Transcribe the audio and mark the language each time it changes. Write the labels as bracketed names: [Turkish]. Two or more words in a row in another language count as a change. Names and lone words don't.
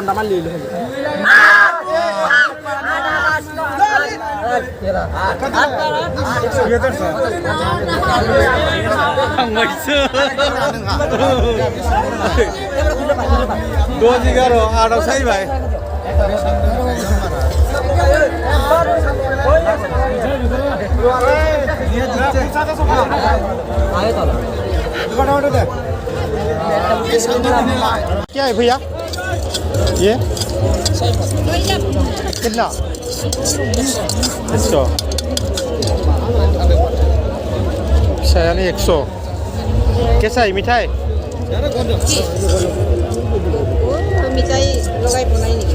[Kok Borok] थांबायसो 2-11 आदाव सायबाय [Hindi] क्या है भैया ये कितना 100 फिसायानो 100 कैसा है मिठाई [Kok Borok] मिठाई लगाय बनाय नि